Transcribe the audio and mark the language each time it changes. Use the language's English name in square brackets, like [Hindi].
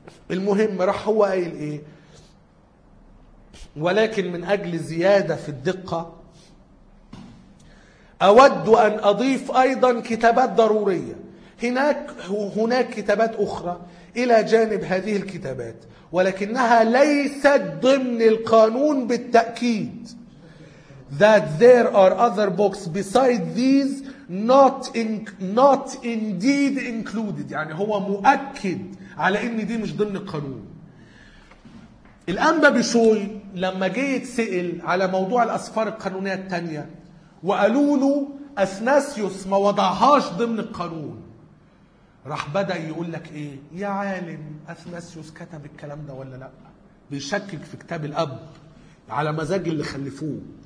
[Arabic] المهم راح هو قايل إيه، ولكن من أجل زيادة في الدقة أود أن أضيف أيضا كتابات ضرورية. هناك كتابات أخرى إلى جانب هذه الكتابات، ولكنها ليست ضمن القانون بالتأكيد. [English] That there are other books besides these not indeed included. [Arabic] يعني هو مؤكد على إن دي مش ضمن القانون. الأنبا بشوي لما جيت سئل على موضوع الأسفار القانونية التانية وقالوا له أثناسيوس ما وضعهاش ضمن القانون، راح بدأ يقول لك إيه، يا عالم أثناسيوس كتب الكلام ده ولا لأ؟ بيشكك في كتاب الأب على مزاج اللي خلفوه.